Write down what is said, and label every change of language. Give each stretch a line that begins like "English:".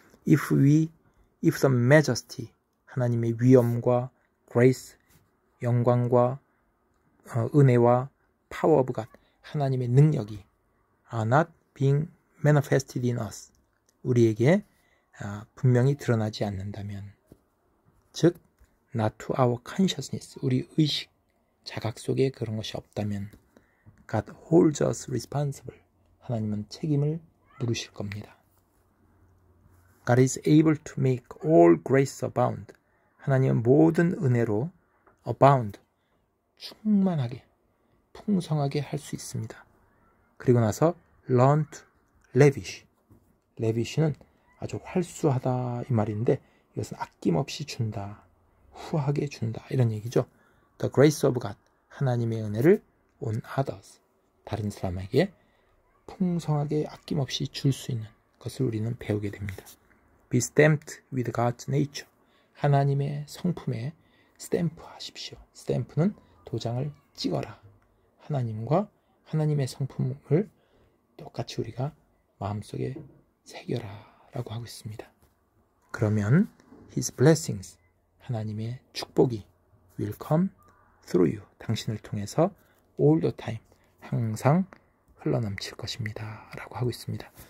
English: If the majesty,
Korean: 하나님의 위엄과
English: grace,
Korean: 영광과 은혜와
English: power of God,
Korean: 하나님의 능력이
English: are not being manifested in us,
Korean: 우리에게 분명히 드러나지 않는다면,
English: 즉 not to our consciousness,
Korean: 우리 의식, 자각 속에 그런 것이 없다면
English: God holds us responsible,
Korean: 하나님은 책임을 물으실 겁니다.
English: God is able to make all grace abound,
Korean: 하나님은 모든 은혜로
English: abound,
Korean: 충만하게, 풍성하게 할 수 있습니다. 그리고 나서
English: learn to lavish,
Korean: lavish는 아주 활수하다 이 말인데 이것은 아낌없이 준다, 후하게 준다 이런 얘기죠.
English: The grace of God,
Korean: 하나님의 은혜를
English: on others,
Korean: 다른 사람에게 풍성하게 아낌없이 줄 수 있는 것을 우리는 배우게 됩니다.
English: Be stamped with God's nature,
Korean: 하나님의 성품에 스탬프 하십시오. 스탬프는 도장을 찍어라. 하나님과 하나님의 성품을 똑같이 우리가 마음속에 새겨라 라고 하고 있습니다. 그러면
English: His blessings,
Korean: 하나님의 축복이
English: will come through you,
Korean: 당신을 통해서
English: all the time,
Korean: 항상 흘러넘칠 것입니다 라고 하고 있습니다.